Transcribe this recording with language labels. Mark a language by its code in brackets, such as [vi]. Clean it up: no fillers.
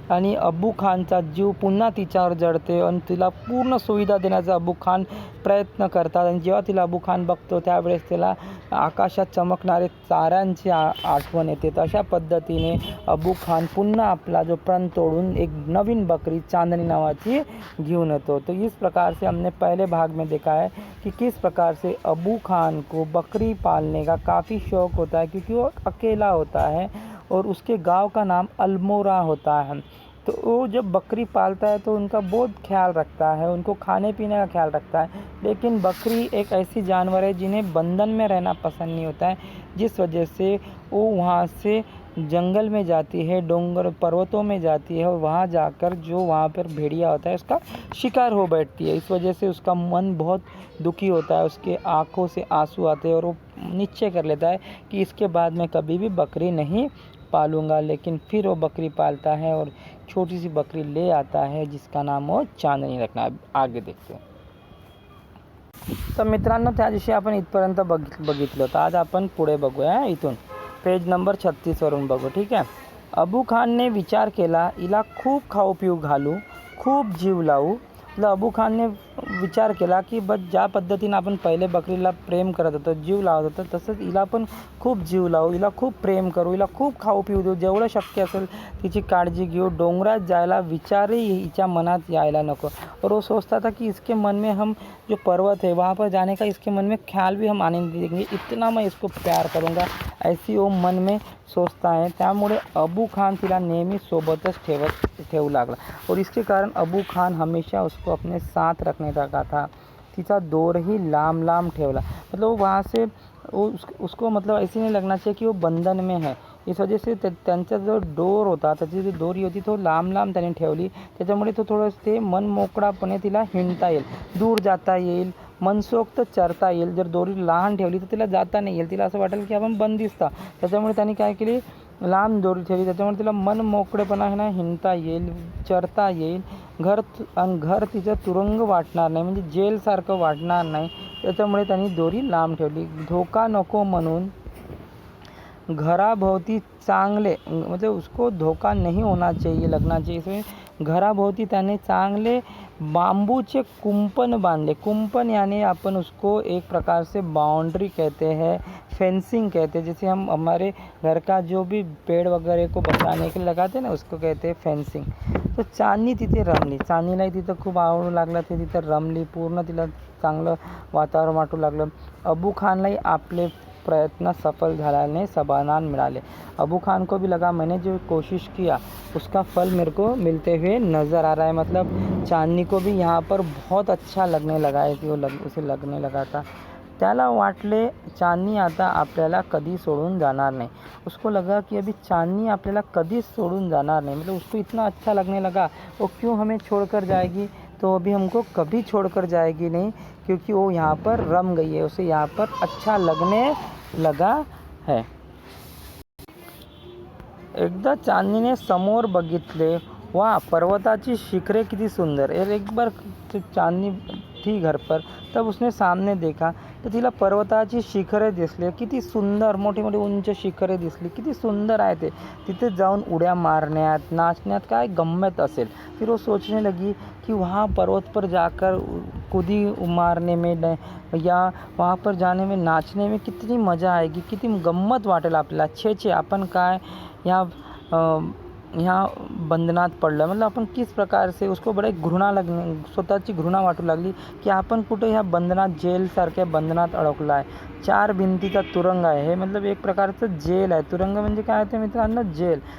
[mr] आणि अबू खानचा जीव पुन्हा तिच्यावर जळते आणि तिला पूर्ण सुविधा देण्याचा अबू खान प्रयत्न करतात. आणि जेव्हा तिला अबू खान बघतो त्यावेळेस त्याला आकाशात चमकणारे ताऱ्यांची आठवण येते. अशा पद्धतीने अबू खान पुन्हा आपला जो प्रण तोड़ून एक नवीन बकरी चांदनी नावाची घेऊन येतो. [hi] तो इस प्रकार से हमने पहले भाग में देखा है कि किस प्रकार से अबू खान को बकरी पालने का काफ़ी शौक़ होता है, क्योंकि वो अकेला होता है और उसके गांव का नाम अल्मोड़ा होता है. तो वो जब बकरी पालता है तो उनका बहुत ख्याल रखता है, उनको खाने पीने का ख्याल रखता है. लेकिन बकरी एक ऐसी जानवर है जिन्हें बंधन में रहना पसंद नहीं होता है, जिस वजह से वो वहाँ से जंगल में जाती है, डोंगर पर्वतों में जाती है और वहाँ जाकर जो वहाँ पर भेड़िया होता है उसका शिकार हो बैठती है. इस वजह से उसका मन बहुत दुखी होता है, उसके आँखों से आंसू आते हैं और वो निश्चय कर लेता है कि इसके बाद मैं कभी भी बकरी नहीं पालूंगा. लेकिन फिर वो बकरी पालता है और छोटी सी बकरी ले आता है जिसका नाम वो चांदनी रखना है. आगे देखते हैं. [mr] तर मित्रांनो, त्या दिवशी आपण इथपर्यंत बघितलं होतं. आज आपण पुढे बघूया. इथून पेज नंबर 36 वरून बघू. ठीक आहे. अबू खानने विचार केला, हिला खूप खाऊ पिऊ घालू, खूप जीव लावू. अबू खानने विचार केला की ज्या पद्धतीनं आपण पहिले बकरीला प्रेम करत होतो, जीव लावत होतो, तसंच हिला पण खूप जीव लावू, हिला खूप प्रेम करू, हिला खूप खाऊ पिऊ देऊ, जेवढं शक्य असेल तिची काळजी घेऊ. डोंगरात जायला विचारही हिच्या मनात यायला नको. [hi] और वो सोचता था कि इसके मन में हम जो पर्वत है वहाँ पर जाने का इसके मन में ख्याल भी हम आने नहीं देंगे, इतना मैं इसको प्यार करूँगा, ऐसी वो मन में सोचता है. [mr] त्यामुळे अबू खान तिला नेहमी सोबतच ठेवू लागला. [hi] और इसके कारण अबू खान हमेशा उसको अपने साथ रखने लगा था. [mr] तिचा दोर ही लांब लांब ठेवला. [hi] मतलब वो वहाँ से उसको मतलब ऐसे नहीं लगना चाहिए कि वो बंधन में है. इस वजह से [mr] त्यांचा जो डोर होता, त्याची जी दोरी होती तो लांब लांब त्याने ठेवली. त्याच्यामुळे तो थोडंसं ते मन मोकळापणे तिला हिंडता येईल, दूर जाता येईल, मनसोक्त चरता येईल. जर दोरी लहान ठेवली तर तिला जाता नाही येईल, तिला असं वाटेल की आपण बंदिस्ता. त्याच्यामुळे त्यांनी काय केली, लांब दोरी ठेवली. त्याच्यामुळे तिला मन मोकळेपणा ना हिंडता येईल, चरता येईल. घर तिचं तुरुंग वाटणार नाही, म्हणजे जेलसारखं वाटणार नाही. त्याच्यामुळे त्यांनी दोरी लांब ठेवली. धोका नको म्हणून घराभोवती चांगले, [hi] मतलब उसको धोखा नहीं होना चाहिए, लगना चाहिए, इसमें [mr] घराभोवती त्याने चांगले बांबूचे कुंपण बांधले. [hi] कुंपण यानी अपन उसको एक प्रकार से बाउंड्री कहते हैं, फेंसिंग कहते हैं. जैसे हम हमारे घर का जो भी पेड़ वगैरह को बचाने के लिए लगाते हैं ना, उसको कहते हैं फेंसिंग. [mr] तो चांदनी तिथे रमली. चांदनीलाही तिथं खूप आवडू लागलं, ते तिथं रमली. पूर्ण तिला चांगलं वातावरण वाटू लागलं. अबू खानलाही आपले प्रयत्न सफल झाल्याने समाधान मिळाले. [hi] अबू खान को भी लगा मैंने जो कोशिश किया उसका फल मेरे को मिलते हुए नज़र आ रहा है. मतलब चांदनी को भी यहाँ पर बहुत अच्छा लगने लगा है कि उसे लगने लगा था. [mr] त्याला वाटले चांदनी आता आपल्याला कधी सोडून जाणार नाही. [hi] उसको लगा कि अभी चांदनी [mr] आपल्याला कधी सोडून जाणार [hi] नहीं. मतलब उसको इतना अच्छा लगने लगा, वो क्यों हमें छोड़कर जाएगी, तो अभी हमको कभी छोड़कर जाएगी नहीं, क्योंकि वो यहाँ पर रम गई है, उसे यहाँ पर अच्छा लगने लगा है. [mr] एकदा चांदनीने समोर बघितले, वाह पर्वताची शिखरे किती सुंदर. [hi] एक बार चांदनी थी घर पर, तब उसने सामने देखा. [mr] तर तिला पर्वताची शिखरे दिसली, किती सुंदर मोठी मोठी उंच शिखरे दिसली, किती सुंदर आहे ते. तिथे जाऊन उड्या मारण्यात नाचण्यात काय गम्मत असेल. [hi] फिर वो सोचने लगी कि वहाँ पर्वत पर जाकर कूदी मारने में या वहाँ पर जाने में नाचने में कितनी मज़ा आएगी, [mr] किती गंमत वाटेल आपल्याला. छे आपण काय ह्या बंधनात पडलं. मतलब आपण किस प्रकार से उसको बड़े घृणा लगणे, स्वतःची घृणा वाटू लागली की आपण कुठे ह्या बंधनात जेलसारख्या बंधनात अडकलो आहे. 4 भिंतीचा तुरुंग आहे हे. मतलब एक प्रकारचं जेल आहे. तुरुंग म्हणजे काय होते मित्रांनो, जेल.